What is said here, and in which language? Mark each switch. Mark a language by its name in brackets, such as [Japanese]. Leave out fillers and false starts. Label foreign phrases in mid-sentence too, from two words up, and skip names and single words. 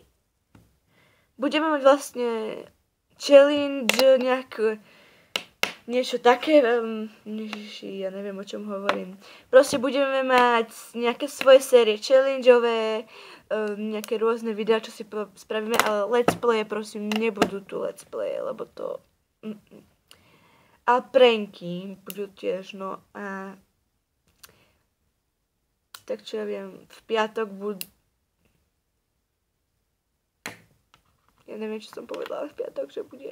[Slovak] Budeme mať vlastne challenge, niečo také, ja neviem, o čom hovorím. Proste budeme mať nejaké svoje série challengeové, nejaké rôzne videá, čo si spravíme, ale [English] let's play, [Slovak] prosím, nebudú tu [English] let's play, [Slovak] lebo to... A pranky budú tiež, no a... Tak čo ja viem, v piatok budú... Ja neviem, čo som povedala v piatok, že bude...